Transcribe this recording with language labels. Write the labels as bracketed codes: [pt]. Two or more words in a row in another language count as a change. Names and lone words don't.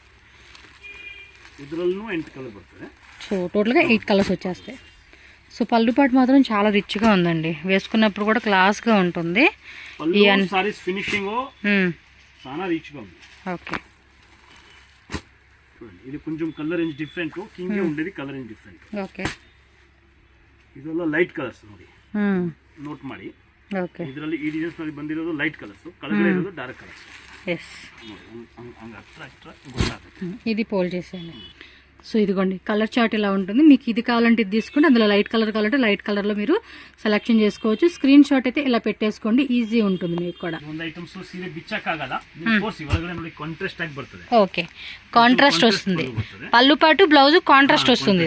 [te] సో టోటల్గా 8 కలర్స్ వచ్చేస్తాయి. సో పళ్ళు పాటు మాత్రం చాలా రిచ్గా ఉందండి, వేసుకున్నప్పుడు కూడా క్లాస్గా ఉంటుంది. ఓకే, ఇది కొంచెం [en] colour range different, [te] కింగ్ ఉండేది [en] colour range different. [kn] ಓಕೆ, ಇದೆಲ್ಲ [en] light colours [kn] ನೋಡಿ, ನೋಟ್ ಮಾಡಿ. ಓಕೆ, ಇದರಲ್ಲಿ ಈ ಡಿಸೈನ್ಸ್ ನಲ್ಲಿ ಬಂದಿರೋದು [en] light colours, [kn] ಕೆಳಗಡೆ ಇರೋದು [en] dark colours. [te] ఎస్, [kn] ಹಂಗ ಹತ್ರ ಗೊತ್ತಾಗುತ್ತೆ. [te] ఇది పోల్ చేసేయండి. సో ఇదిగోండి [en] colour chart [te] ఇలా ఉంటుంది. మీకు ఇది కావాలంటే ఇది తీసుకుంటే, అందులో [en] light colour [te] కావాలంటే లైట్ కలర్లో మీరు సెలెక్షన్ చేసుకోవచ్చు. [en] screen shot [te] అయితే ఇలా పెట్టేసుకోండి, ఈజీ ఉంటుంది మీకు కూడా. ఓకే, కాంట్రాస్ట్ వస్తుంది, పళ్ళు పాటు [en] blouse contrast [te] వస్తుంది.